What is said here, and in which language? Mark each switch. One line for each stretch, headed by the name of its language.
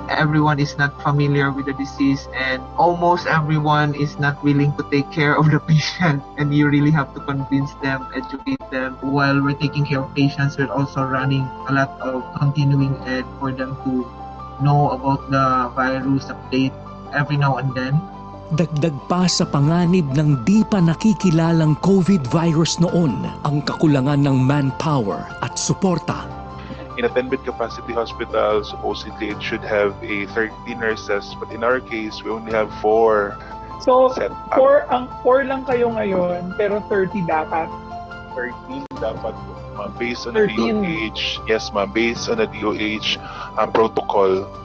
English: Everyone is not familiar with the disease, and almost everyone is not willing to take care of the patient, and you really have to convince them, educate them. While we're taking care of patients, we're also running a lot of continuing ed for them to know about the virus update every now and then.
Filipino: Dagdag pa sa panganib ng di pa nakikilalang COVID virus noon ang kakulangan ng manpower at suporta.
English: In a 10-bed capacity hospital, supposedly it should have a 30 nurses, but in our case, we only have 4. So, set up.
Filipino: 4 lang kayo ngayon, pero 30 dapat.
English: 13
Filipino: dapat,
English: based on the 13. DOH. Yes, ma'am, based on the DOH protocol.